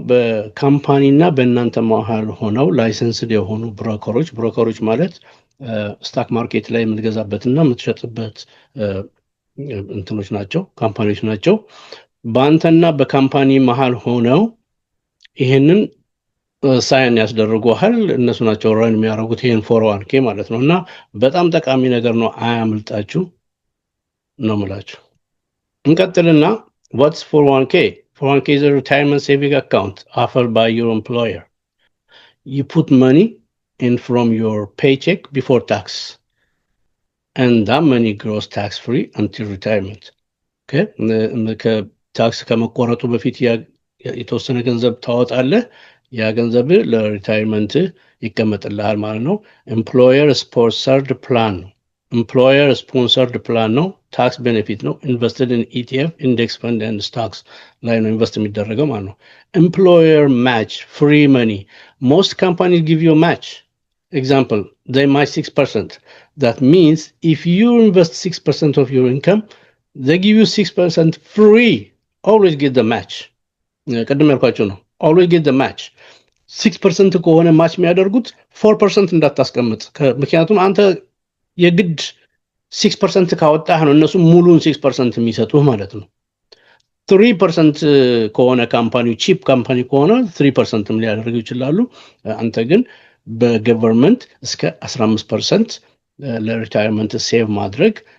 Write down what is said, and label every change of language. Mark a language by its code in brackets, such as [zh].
[am] በካምፓኒና በእናንተ መሀል ሆነው ላይሰንስድ የሆኑ ብሮከሮች። ብሮከሮች ማለት ስታክ ማርኬት ላይ የምትገዛበትና የምትሸጥበት እንትኖች ናቸው፣ ካምፓኒዎች ናቸው። በአንተና በካምፓኒ መሀል ሆነው ይሄንን ሳይን ያስደርጓል። እነሱ ናቸው ራን የሚያደርጉት ይሄን 401k ማለት ነው። እና በጣም ጠቃሚ ነገር ነው፣ አያምልጣችሁ ነው የምላችሁ። እንቀጥልና [en] what's 401k? 401k is a retirement saving account offered by your employer. You put money in from your paycheck before tax, and that money grows tax-free until retirement. Okay? [am] ከታክስ ከመቆረጡ በፊት የተወሰነ ገንዘብ ታወጣለህ። ያ ገንዘብ ለሪታይርመንት ይቀመጥልሃል ማለት ነው። ኤምፕሎየር ስፖንሰርድ ፕላን ነው። ኤምፕሎየር ስፖንሰርድ ፕላን ነው። ታክስ ቤኔፊት ነው። [en] ኢንቨስትድ ኢን ኢቲኤፍ ኢንዴክስ ፈንድ ኤንድ ስቶክስ [am] ላይ ነው ኢንቨስት የሚደረገው ማለት ነው። [en] ኤምፕሎየር ማች ፍሪ መኒ ሞስት ካምፓኒስ ጊቭ ዩ ማች example they match 6%. that means if you invest 6% of your income they give you 6% free. always get the match. [am] ቀደም ያልኳቸው ነው። [en] always get the match. [am] 6% ከሆነ ማች የሚያደርጉት 4% እንዳታስቀምጥ። ምክንያቱም አንተ የግድ 6% ካወጣህ ነው እነሱ ሙሉን 6% የሚሰጡህ ማለት ነው። 3% ከሆነ ካምፓኒው ቺፕ ካምፓኒ ከሆነ 3% ሊያደርጉ ይችላሉ። አንተ ግን በገቨርንመንት እስከ 15% ለሪታየርመንት ሴቭ ማድረግ